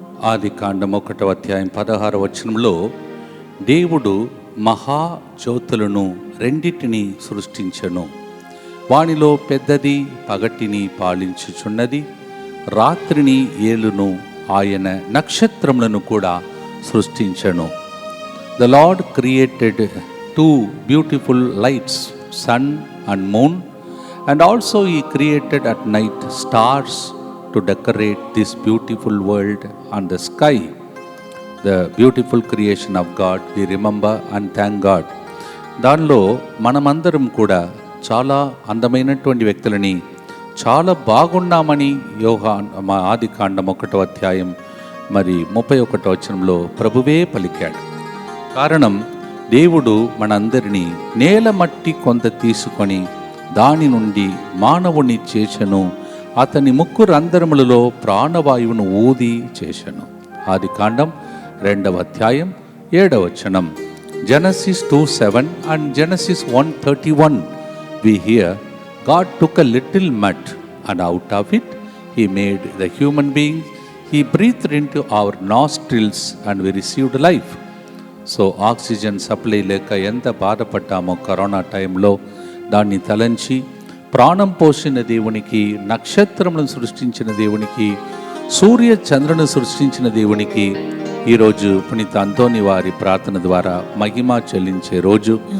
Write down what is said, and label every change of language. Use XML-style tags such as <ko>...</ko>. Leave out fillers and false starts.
<te>ఆది కాండం 1వ అధ్యాయం 16వ వచనంలో దేవుడు మహాజ్యోతులను రెండిటిని సృష్టించెను. వానిలో పెద్దది పగటిని పాలించుచున్నది, రాత్రిని ఏలును. ఆయన నక్షత్రములను కూడా సృష్టించెను.</te> <en>The Lord created two beautiful lights, sun and moon, and also he created at night stars to decorate this beautiful world and the sky. The beautiful creation of God, we remember and thank God.</en> <te>దానిలో మనమందరం కూడా చాలా అందమైనటువంటి వ్యక్తులని, చాలా బాగున్నామని మా ఆది కాండం 1వ అధ్యాయం 31వ వచనంలో ప్రభువే పలికాడు. కారణం, దేవుడు మనందరినీ నేల మట్టి కొంత తీసుకొని దాని నుండి మానవుని చేసెను, అతని ముక్కు రంధ్రములలో ప్రాణవాయువును ఊది చేసెను. ఆది కాండం 2వ అధ్యాయం 7వ వచనం.</te> <en>Genesis 2:7 and Genesis 1:31 we hear God took a little mud and out of it he made the human beings. He breathed into our nostrils and we received life.</en> <te>So oxygen supply లేక ఎంత బాధపడ్డామో corona టైంలో, దాన్ని తలంచి ప్రాణం పోసిన దేవునికి, నక్షత్రములను సృష్టించిన దేవునికి, సూర్య చంద్రుని సృష్టించిన దేవునికి ఈరోజు పునీత అంతోని వారి ప్రార్థన ద్వారా మహిమ చెల్లించే రోజు.</te>